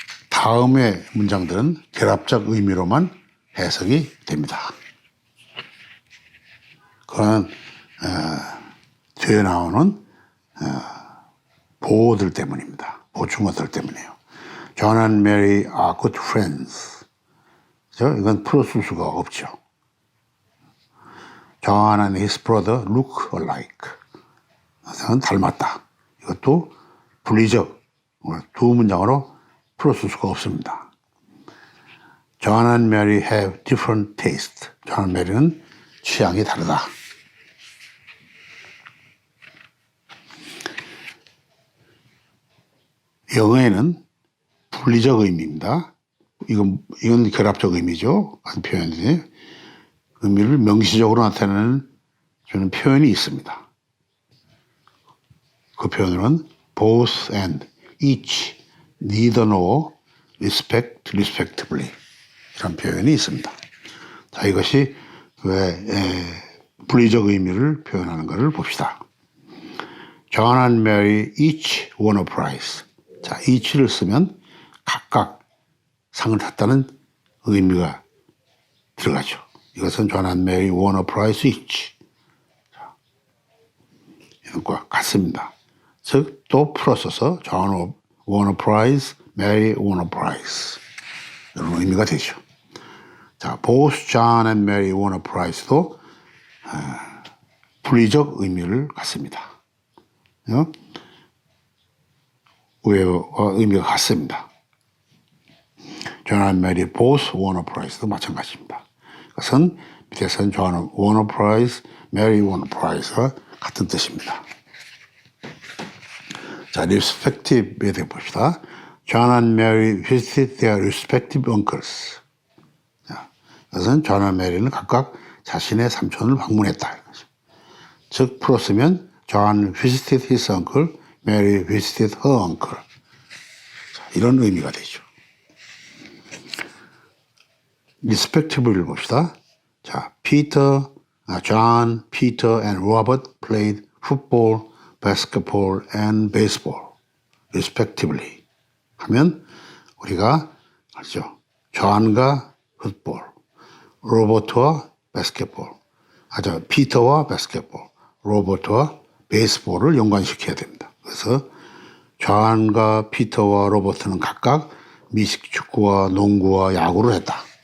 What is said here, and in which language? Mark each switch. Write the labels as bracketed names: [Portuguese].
[Korean] 다음의 문장들은 결합적 의미로만 해석이 됩니다. 그러나 뒤에 나오는 보호들 때문입니다. 보충어들 때문이에요. [English] John and Mary are good friends. [Korean] 이건 풀어쓸 수가 없죠. [English] John and his brother look alike. [Korean] 닮았다. 이것도 분리적 두 문장으로 풀어쓸 수가 없습니다. [English] John and Mary have different taste. [Korean] John and Mary는 취향이 다르다. 영어에는 분리적 의미입니다. 이건 결합적 의미죠. 한 표현인데 의미를 명시적으로 나타내는 저는 표현이 있습니다. 그 표현은 both and, each, neither nor, respect, respectively 이런 표현이 있습니다. 자, 이것이 왜 분리적 의미를 표현하는 것을 봅시다. [English] John and Mary each won a prize. [Korean] 자, each를 쓰면 각각 상을 탔다는 의미가 들어가죠. 이것은 [English] John and Mary won a prize each. [Korean] 자, 이것과 같습니다. 즉, 또 풀어서서 [English] John won a prize, Mary won a prize. [Korean] 이런 의미가 되죠. [English] 자, both John and Mary won a prize [Korean] 도 분리적 의미를 갖습니다. 의미가 같습니다. [English] John and Mary both won a prize [Korean] 도 마찬가지입니다. 그것은 밑에서는 [English] John won a prize, Mary won a prize [Korean] 와 같은 뜻입니다. 자, respective에 대해 봅시다. [English] John and Mary visited their respective uncles. [Korean] 자, 그것은 John and Mary는 각각 자신의 삼촌을 방문했다. 즉, 풀었으면 [English] John visited his uncle, Mary visited her uncle. [Korean] 자, 이런 의미가 되죠. respective를 봅시다. [English] 자, John, Peter, and Robert played football, basketball, and baseball, respectively. [Korean] 하면 우리가 알죠. 존과 풋볼, 로버트와 바스켓볼, 피터와 바스켓볼, 로버트와 베이스볼을 연관시켜야 됩니다. 그래서 존과 피터와 로버트는 각각 미식 축구와 농구와 야구를 했다.